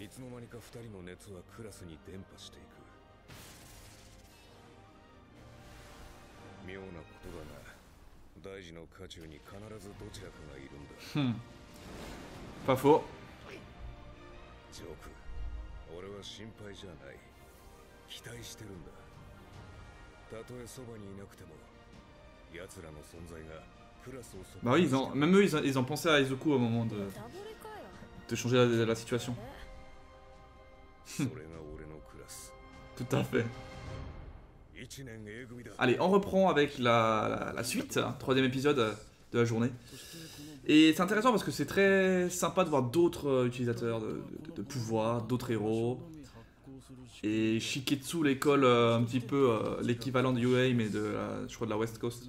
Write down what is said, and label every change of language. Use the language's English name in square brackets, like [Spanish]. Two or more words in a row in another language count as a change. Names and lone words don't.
[Japanese] いつの間にか2人の熱はクラスに伝播していく妙なことだが大事の渦中に必ずどちらかがいるんだ [French] Pas faux. [Japanese] ジョーク俺は心配じゃない期待してるんだたとえそばにいなくても奴らの存在がクラスを [French] Bah oui, même eux, ils ont pensé à Izuku au moment [Japanese] ダブルかよ。 [French] de changer la situation. [Japanese] それが俺のクラス [French] Tout à fait. [Japanese] 1 年 A 組だ [French] Allez, on reprend avec la suite, hein, troisième épisode de la journée. Et c'est intéressant parce que c'est très sympa de voir d'autres utilisateurs de pouvoir, d'autres héros. Et Shiketsu, l'école un petit peu l'équivalent de UA, mais je crois de la [English] West Coast.